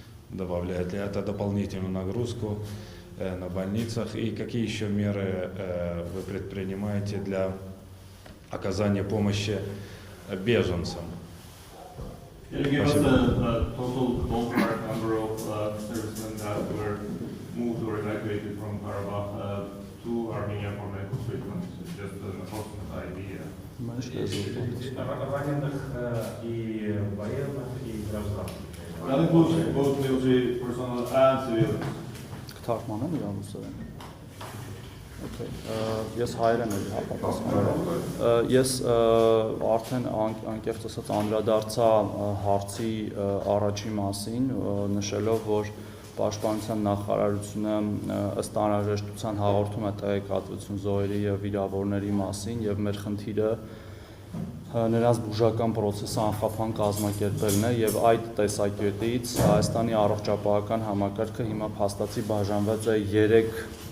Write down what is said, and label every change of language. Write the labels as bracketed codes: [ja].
[ru] Добавляет ли это дополнительную нагрузку на больницах? И какие еще меры вы предпринимаете для оказания помощи беженцам? [en] Can you give us a total ballpark number of servicemen that were moved or evacuated from Karabakh to Armenia for medical treatment? Just an approximate idea. [ru] Военных и военных, и гражданских. [en] That includes both military personnel and civilians. [hy] Թարգմանեմ իրան ուսերեն։ Okay, ես հայերեն եմ հապատասխանում։ Ես արդեն անկեղծ ասած անդրադարձա հարցի առաջի մասին, նշելով, որ Պաշտպանության նախարարությունը ըստ անհրաժեշտության հաղորդում է տեղեկատվություն զոհերի եւ վիրավորների մասին, եւ մեր խնդիրը նրանց բուժական process-ը անխափան կազմակերպելն է, եւ այդ տեսակետից Հայաստանի առողջապահական համակարգը հիմա փաստացի բաժանված է 3